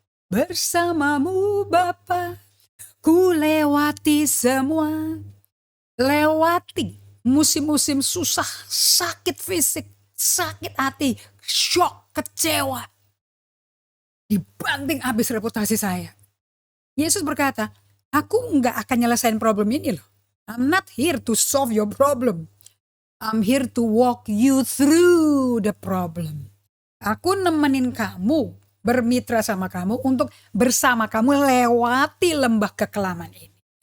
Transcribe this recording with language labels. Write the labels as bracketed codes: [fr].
[id] Bersamamu Bapa, ku lewati semua. Lewati musim-musim susah, sakit fisik, sakit hati, shock, kecewa. Dibanting habis reputasi saya. Yesus berkata, aku nggak akan nyelesain problem ini loh. [en] I'm not here to solve your problem. I'm here to walk you through the problem. [id] Aku nemenin kamu, bermitra sama kamu untuk bersama kamu lewati lembah kekelaman ini.